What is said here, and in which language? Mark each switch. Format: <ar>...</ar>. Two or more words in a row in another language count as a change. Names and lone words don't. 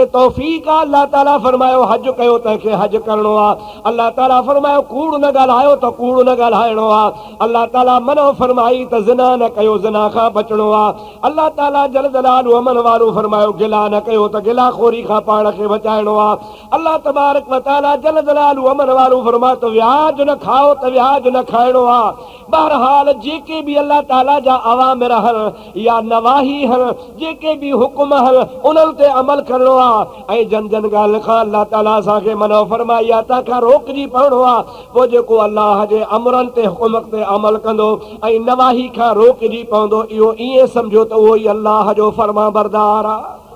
<sd>तौफ़ीक़ आहे अल्लाह ताला फरमायो हज कयो तंहिंखे हज करणो आहे, अल्लाह ताला फरमायो कूड़ न ॻाल्हायो त कूड़ न ॻाल्हाइणो आहे, अल्लाह ताला मनो फरमाई त ज़िना न कयो ज़िना खां बचणो आहे, अल्लाह ताला जल जलाल अमन वारो फरमायो गिला न कयो त गिलाखोरी खां पाण खे बचाइणो आहे, अल्लाह तबारक व तआला जल जलाल अमन वारो फरमायो त व्याज न खाओ त व्याज न खाइणो आहे। बहरहाल जेके भी अल्लाह ताला जा अवामिर हन या नवाही हन, जेके भी हुक्म हन उन्हनि ते अमल करणो आहे ऐं जन जन ॻाल्हि खां अल्लाह ताला असांखे मनो फरमाई आहे तंहिंखां रोकजी पवणो आहे। पोइ जेको अल्लाह जे अमरनि ते हुकुम ते अमल कंदो ऐं नवाही खां रोकजी पवंदो, इहो ईअं सम्झो त उहो ई अल्लाह जो फर्मा बरदार आहे।</sd>